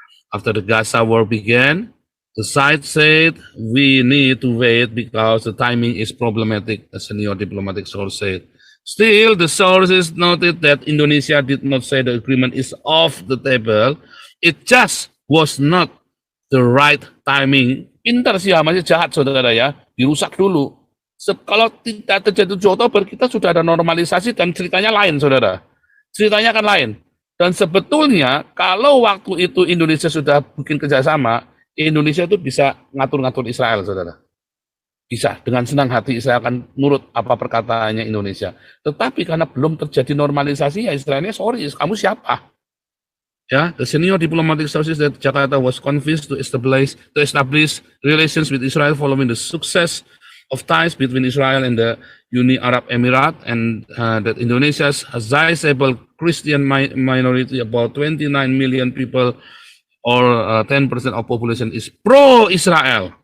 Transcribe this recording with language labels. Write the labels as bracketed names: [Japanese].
[English] After the Gaza war began, the side said we need to wait because the timing is problematic, a senior diplomatic source said. Still, the sources noted that Indonesia did not say the agreement is off the table. It just was not the right timing. [Indonesian] Pintar sih, masih jahat, saudara ya. Dirusak dulu. Kalau tidak terjadi 7 Oktober, kita sudah ada normalisasi dan ceritanya lain, saudara. Ceritanya kan lain. Dan sebetulnya, kalau waktu itu Indonesia sudah bikin kerjasama, Indonesia itu bisa ngatur-ngatur Israel, saudara. Bisa, dengan senang hati Israel akan nurut apa perkataannya Indonesia. Tetapi karena belum terjadi normalisasi, ya Israelnya sorry, kamu siapa? [English] Ya, the senior diplomatic sources that Jakarta was convinced to establish relations with Israel following the success of ties between Israel and the Uni Arab Emirates, and that Indonesia's sizable Christian minority, about 29 million people, or 10% of population, is pro-Israel.